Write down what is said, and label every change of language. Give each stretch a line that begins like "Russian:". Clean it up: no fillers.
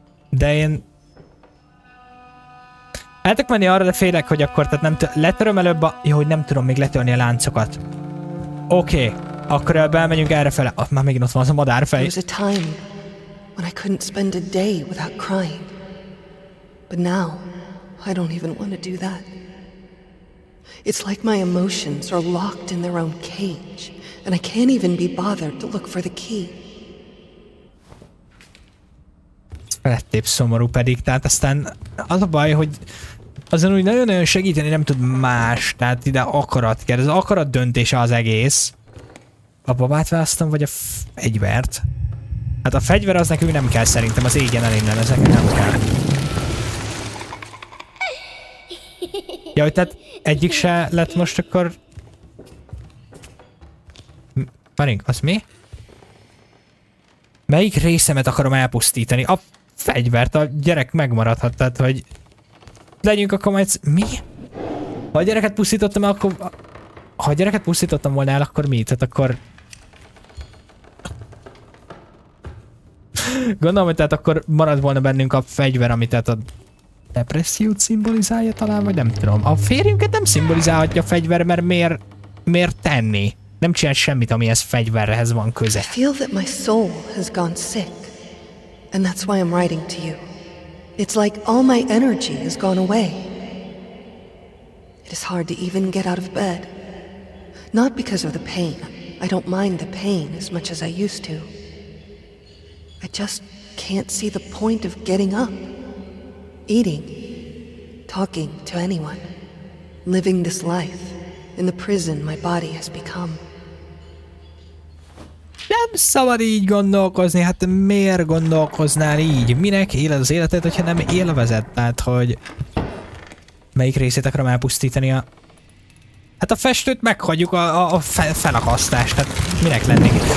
Hungarian: De én... El tudok menni arra, de félek, hogy akkor tehát nem letöröm előbb a... Jó, hogy nem tudom még letörni a láncokat. Oké, akkor belmegyünk errefele. Már megint ott van az a madárfej.
English: When I couldn't spend a day without crying. But now, I don't even want to do that. It's like my emotions are locked in their own cage, and I can't even be bothered to look for the key.
Hungarian: Felettébb szomorú pedig, tehát aztán az a baj, hogy azon úgy nagyon-nagyon segíteni nem tud más, tehát ide akarat kell, ez akarat döntése az egész. A babát választom, vagy a fegyvert? Hát a fegyver az nekünk nem kell szerintem, az égjen el innen, ezek nem kell. Ja, hogy tehát egyik se lett most akkor... Várjunk, az mi? Melyik részemet akarom elpusztítani? A fegyvert, a gyerek megmaradhat, tehát hogy... Legyünk akkor majd... Mi? Ha a gyereket pusztítottam el, akkor... Ha a gyereket pusztítottam volna el, akkor mi? Tehát akkor... Gondolom, hogy tehát akkor marad volna bennünk a fegyver, ami tehát a depressziót szimbolizálja talán, vagy nem tudom. A férjünket nem szimbolizálhatja a fegyver, mert miért tenni? Nem csinál semmit, amihez fegyverhez van köze.
English: I feel that my soul has gone sick, and that's why I'm writing to you. It's like all my energy has gone away. It is hard to even get out of bed. Not because of the pain. I don't mind the pain as much as I used to. I just can't see the point of getting up, eating, talking to anyone, living this life in the prison my body has become.
Hungarian: Nem szabad így gondolkozni, hát miért gondolkoznál így? Minek éled az életet, hogyha nem élvezed? Tehát, hogy melyik részét akarom elpusztítani a... Hát a festőt meghagyjuk a felakasztást, tehát minek lennénk.